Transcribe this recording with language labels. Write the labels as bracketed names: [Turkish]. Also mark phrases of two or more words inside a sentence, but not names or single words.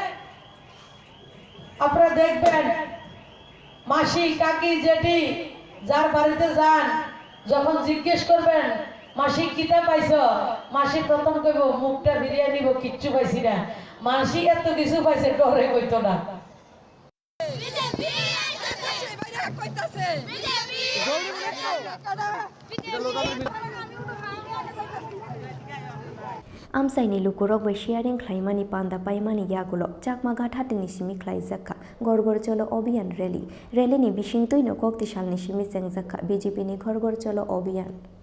[Bangla] আপনারা দেখবেন মাসি কাকি জেঠি যার বাড়িতে যান যখন জিজ্ঞেস করবেন মাসি কিতা পাইছো মাসি প্রথম কইব মুখটা ফিরিয়ে নিব কিচ্ছু পাইছি না মাসি এত কিছু পাইছে ডরে কইতো না [Kok Borok] Amsaini lukurok [English] by sharing [Kok Borok] Klaimani Panda Paimani Yagulo, Chakma Ghathati Nishimi Klaizaka, Gorgorcholo Obiyan Rally, Rally ni Bishingto no Koktishal Nishimi Sengzaka, BJP ni Gorgorcholo Obiyan.